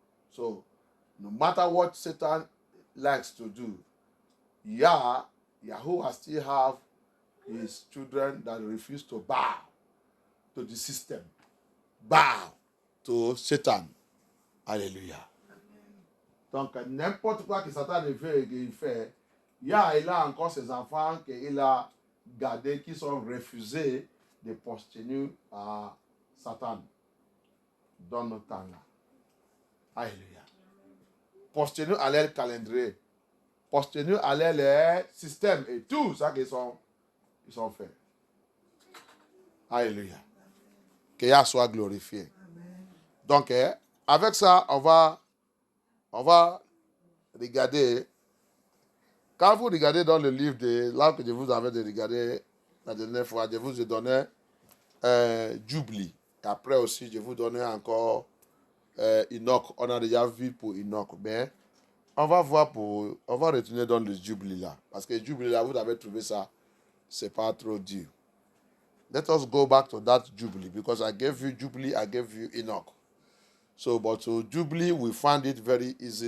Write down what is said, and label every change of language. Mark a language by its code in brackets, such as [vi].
[en] So, no matter what Satan likes to do, Yahuwah still have his children that refuse to bow to the system, bow to Satan. Alléluia. [fr] Donc, n'importe quoi que Satan fait, il a encore ses enfants qu'il a gardés qui sont refusés de poster à Satan dans notre temps-là. Alléluia. Poster à leur calendrier, poster à leur système et tout ça qu'ils sont faits. Alléluia. Que Yah soit glorifié. Donc, avec ça, on va regarder. Quand vous regardez dans le livre là que je vous avais de regarder la dernière fois, je vous ai donné Jubilee. Et après aussi, je vous donnais encore Enoch. On a déjà vu pour Enoch. Mais on va retourner dans le Jubilee là. Parce que Jubilee là, vous avez trouvé ça, c'est pas trop dur. [en] Let us go back to that Jubilee because I gave you Jubilee, I gave you Enoch. So, but to Jubilee, we found it very easy.